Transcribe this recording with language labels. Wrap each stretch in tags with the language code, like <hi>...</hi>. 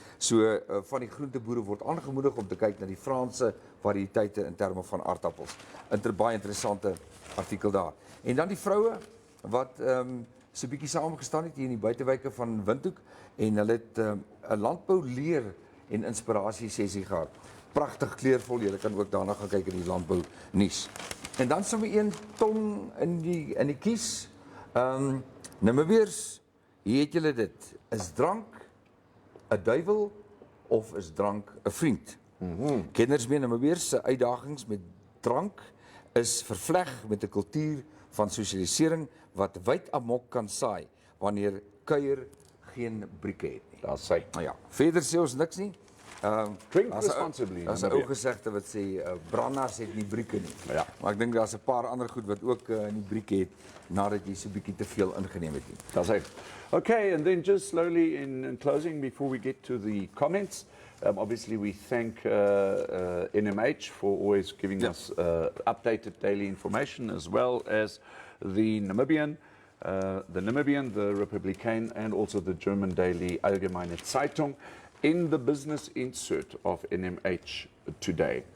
<af>So van die groenteboere word aangemoedig om te kyk na die Franse variëteite in terme van aardappels. Baie interessante artikel daar. En dan die vroue wat so 'n bietjie saamgestaan het hier in die buitewyke van Windhoek en hulle het 'n landbouleer en inspirasie sessie gehad. Pragtig kleurvol, julle kan ook daarna gaan kyk in die landbou nuus. En dan sommer een tong in die kies. Namibiërs, hier het julle dit. Is drank 'n duiwel of is drank 'n vriend? Kenners meen Namibiërs se uitdagings met drank is vervleg met 'n kultuur van sosialisering wat wyd amok kan saai wanneer kuier geen brieke het nie. Daar sê. Nou ja, verder sê ons niks nie.</af> <en>Drink responsibly.</en> <af>Daar's 'n ou gesegde wat sê branders het nie brieke nie. Ja. Maar ek dink daar's 'n paar ander goed wat ook nie brieke het nadat jy so 'n bietjie te veel ingeneem het nie. Daar sê.</af> <en>Okay, and then just slowly in closing before we get to the comments, obviously we thank NMH for always giving us updated daily information as well as the Namibian, the Republican and also the German daily Allgemeine Zeitung in the business insert of NMH today.</en>